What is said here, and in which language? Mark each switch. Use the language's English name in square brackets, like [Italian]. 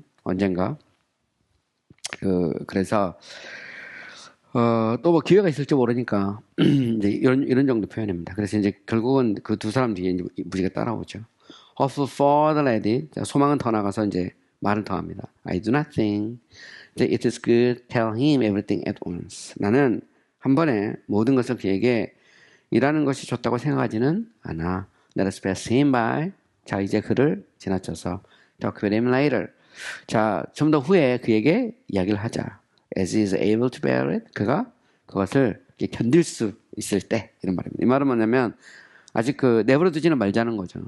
[Korean] 언젠가 그래서 또 뭐 기회가 있을지 모르니까 이제 이런 정도 표현입니다. 그래서 이제 결국은 그 두 사람 뒤에 이제 무지가 따라오죠. [English] Hope further added [Korean] 소망은 더 나가서 이제 말을 더 합니다. [English] I do not think that it is good. Tell him everything at once. [Korean] 나는 한 번에 모든 것을 그에게 일하는 것이 좋다고 생각하지는 않아. [English] Let us pass him by. [Korean] 자 이제 그를 지나쳐서 [English] talk with him later. [Korean] 자 좀 더 후에 그에게 이야기를 하자. [English] As he is able to bear it. [Korean] 그가 그것을 견딜 수 있을 때 이런 말입니다. 이 말은 뭐냐면 아직 내버려두지는 말자는 거죠.